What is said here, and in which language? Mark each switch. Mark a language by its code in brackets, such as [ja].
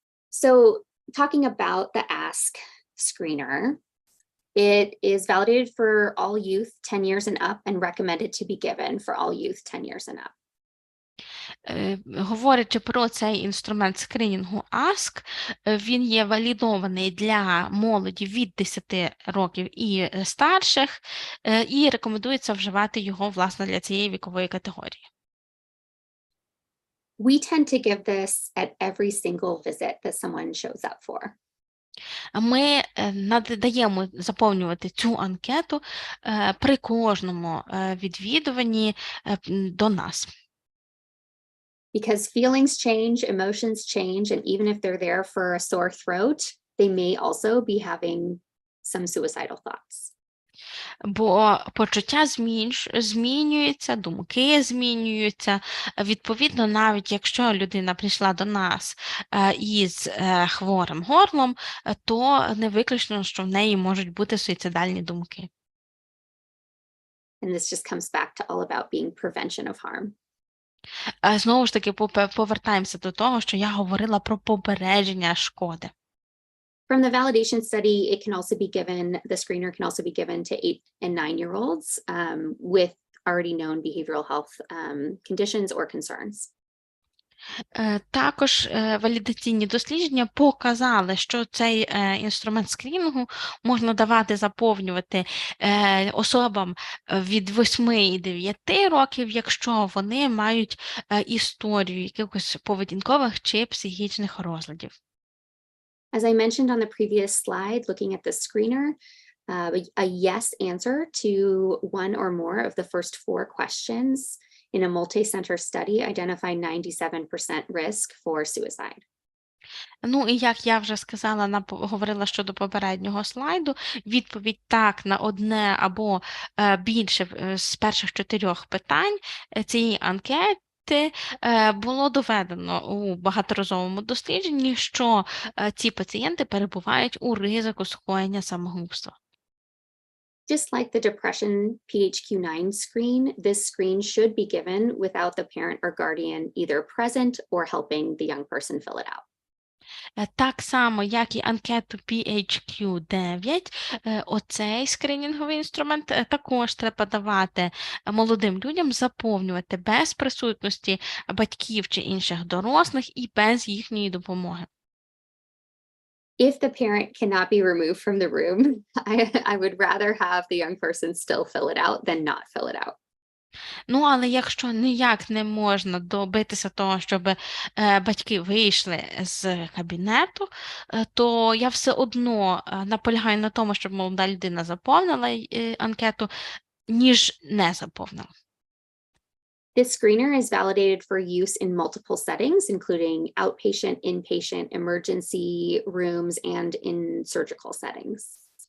[en] So talking about the ask screener, it is validated for all youth 10 years and up and recommended to be given for all youth 10 years and up. [uk] Говорячи про цей інструмент скринінгу ASK, він є валідований для молоді від 10 років і старших, і рекомендується вживати його, власне, для цієї вікової категорії. [en] We tend to give this at every single visit that someone shows up for. [uk] Ми надаємо заповнювати цю анкету при кожному відвідуванні до нас. [en] Because feelings change, emotions change, and even if they're there for a sore throat, they may also be having some suicidal thoughts. [uk] Бо почуття змінюються, думки змінюються. Відповідно, навіть якщо людина прийшла до нас із хворим горлом, то не виключно, що в неї можуть бути суїцидальні думки. [en] And this just comes back to all about being prevention of harm. [uk] Знову ж таки, повертаємося до того, що я говорила про попередження шкоди. [en] From the validation study, it can also be given, the screener can also be given to 8 and 9-year-olds with already known behavioral health conditions or concerns. [uk] Також валідаційні дослідження показали, що цей інструмент скринінгу можна давати заповнювати особам від 8 і 9 років, якщо вони мають історію якихось поведінкових чи психічних розладів. [en] As I mentioned on the previous slide, looking at the screener, a yes answer to one or more of the first 4 questions in a multi-center study identified 97% risk for suicide. [uk] Ну, і як я вже сказала, говорила щодо попереднього слайду, відповідь так на одне або більше з перших 4 питань цієї анкети було доведено у багаторазовому дослідженні, що ці пацієнти перебувають у ризику скоєння самогубства. [en] Just like the depression PHQ-9 screen, this screen should be given without the parent or guardian either present or helping the young person fill it out. [uk] Так само, як і анкету PHQ-9, оцей скринінговий інструмент також треба давати молодим людям заповнювати без присутності батьків чи інших дорослих і без їхньої допомоги. [en] If the parent cannot be removed from the room, I would rather have the young person still fill it out than not fill it out. [uk] Ну, але якщо ніяк не можна добитися того, щоб батьки вийшли з кабінету, то я все одно наполягаю на тому, щоб молода людина заповнила анкету, ніж не заповнила. [en] This screener is validated for use in multiple settings, including outpatient, inpatient, emergency rooms, and in surgical settings.